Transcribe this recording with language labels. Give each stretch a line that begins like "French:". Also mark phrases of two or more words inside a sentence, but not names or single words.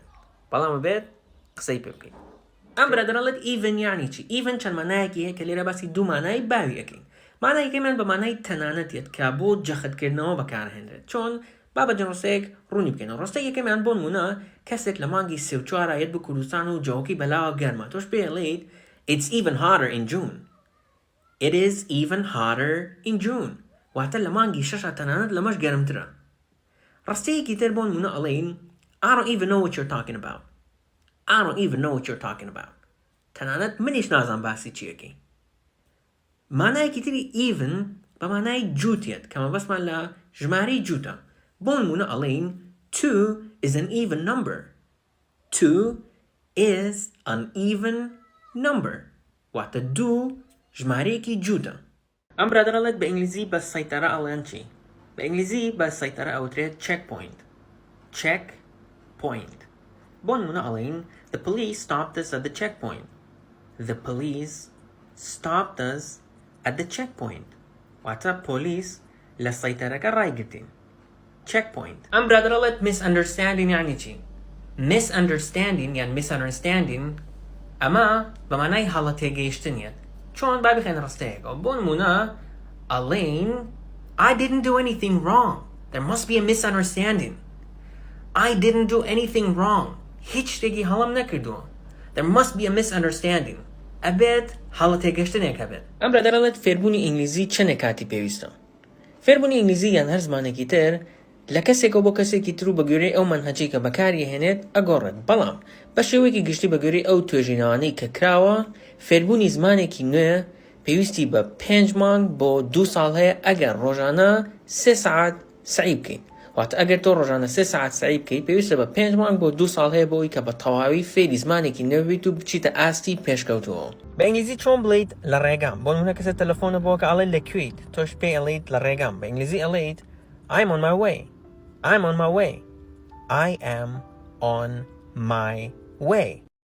Central Kurdish: بەڵام بێت قسەی پێ بکەیت. ئەم برادەرەڵێت even یعنی چی؟ even چەند مانایەکی هەیە کە لێرە باسی دوو مانای باوی ئەەکەین. مانایەکەیمان بە مانای تەنانەتێت کە بۆ جەختکردنەوە بەکارهێنرێت. چۆن با بە ڕستەیەک ڕوونی بکەینەوە. ڕستەی یەکەمیان بۆ نمونە کەسێک لە مانگی 34 یەت بە کوردستان و جەوەکی بەلاوە گەرمە. تۆش پێڵێیت
English: It's even hotter in June. It is even hotter in June.
Central Kurdish: واتە لە مانگی 6 تەنانەت لەمەش گەرمترە. ڕستەیەکی تر بۆ نمونە ئەڵێین
English: I don't even know what you're talking about. I don't even know what you're talking about.
Central Kurdish: تەنانەت منیش نازان باسی چیەکەی. مانایەکی تری even بە مانای جووتێت کە مەبەستمان لە ژمارەی جووتە. بۆ نمونە ئەڵێین
English: 2 is an even number. 2 is an even number.
Central Kurdish: واتە 2 ژمارەیەکی جووتە. ئەم برادەرەڵێت بە ئینگلیزی بە سەیتەرە ئەڵێن چی؟ بە ئینگلیزی بە سەیتەرە ئەوترێت checkpoint. Checkpoint. بۆ نمونە ئەڵێین
English: The police stopped us at the checkpoint. The police stopped us at the checkpoint.
Central Kurdish: واتە پۆلیس لە سەیتەرەکە ڕایگرتین. Checkpoint. ئەم برادەرەڵێت misunderstanding یعنی چی؟ Misunderstanding یان misunderstanding ئەمە بە مانای هەڵە تێگەیشتنیەت. چۆن با بخێنە ڕستەیەکەوە. بۆ نمونە ئەڵێین
English: I didn't do anything wrong. There must be a misunderstanding. I didn't do anything wrong.
Central Kurdish: هیچ شتێکی هەڵم نەکردووە.
English: There must be a misunderstanding.
Central Kurdish: ئەبێت هەڵە تێگەشتنێک هەبێت. ئەم برادەرەڵێت فێربوونی ئینگلیزی چەندێک کاتی پێویستە. فێربوونی ئینگلیزی یان هەر زمانێکی تر لە کەسێکەوە بۆ کەسێکی تر و بە گوێرەی ئەو مەنهەجەی کە بەکاری هێنێت ئەگۆڕێت. بەڵام بە شێوەیەکی گشتی بە گوێرەی ئەو توێژینەوانەی کە کراوە فێربوونی زمانێکی نوێ پێویستی بە 5 مانگ بۆ 2 ساڵ هەیە ئەگەر ڕۆژانە 3 سەعات سعی بکەیت. واتە ئەگەر تۆ ڕۆژانە 3 سەعات سعی بکەیت پێویستە بە 5 مانگ بۆ 2 ساڵ هەیە بۆی کە بە تەواوی فێری زمانێکی نوێ بیت و بچیتە ئاستی پێشکەوتووە. بە ئینگلیزی چۆن بڵیت لە ڕێگام؟ بۆ نمونە کەسە تەلەفۆنە بۆ کە ئەڵێت لەکوێیت تۆش پێی ئەڵێیت لە ڕێگام. بە ئینگلیزی ئەڵێیت
English: I'm on my way. I'm on my way. I am on my way.